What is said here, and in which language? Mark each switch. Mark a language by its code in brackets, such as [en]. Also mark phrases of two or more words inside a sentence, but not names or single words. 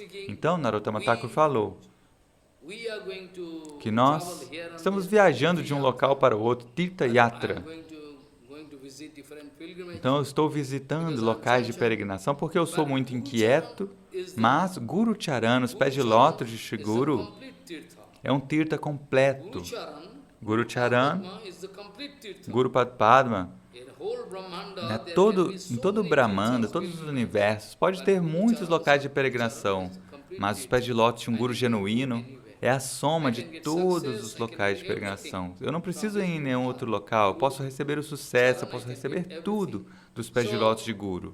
[pt] Então, Narottama Thakur falou que nós estamos viajando de um local para o outro, [bn] তীর্থ যাত্রা. [pt] Então, eu estou visitando locais de peregrinação porque eu sou muito inquieto, mas Guru Charana, os pés de lótus de Shri Guru, é um Tirtha completo. Guru Charana, Guru Padma, em todo o Brahmanda, todos os universos, pode ter muitos locais de peregrinação, mas os pés de lótus de um Guru genuíno é a soma de todos os locais de peregrinação. Eu não preciso ir em nenhum outro local, eu posso receber o sucesso, eu posso receber tudo dos pés de lótus de Guru.